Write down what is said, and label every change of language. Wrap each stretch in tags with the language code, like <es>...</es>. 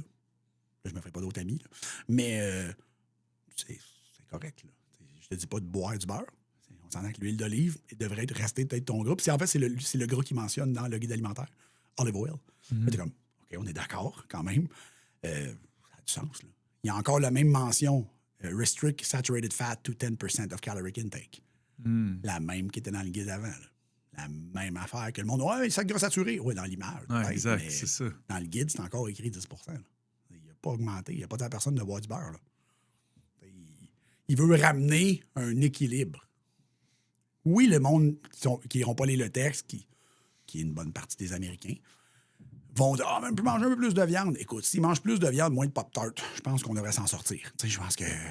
<fr>Là, je me ferai pas d'autres amis, là. Mais c'est correct, là. Je te dis pas de boire du beurre. On s'entend que l'huile d'olive devrait rester peut-être ton gras. Puis en fait, c'est le gras qui mentionne dans le guide alimentaire.</fr> <en>Olive oil.</en> <fr>T'es comme, OK, on est d'accord quand même. Ça a du sens, là. Il y a encore la même mention.</fr> <en>Restrict saturated fat to 10% of caloric intake.</en> <fr>La même qui était dans le guide avant, là. La même affaire que le monde. Ouais, ça gras saturé. Oui, dans l'image. Ouais, exact, c'est ça. Dans le guide, c'est encore écrit 10 là. Il n'a pas augmenté. Il n'y a pas dit à personne de boire du beurre, là. Il veut ramener un équilibre. Oui, le monde qui n'iront pas lire le texte, qui est une bonne partie des Américains, vont dire « Ah, même manger un peu plus de viande. » Écoute, s'ils mangent plus de viande, moins de Pop-Tart, je pense qu'on devrait s'en sortir. Tu sais, je pense que...</fr>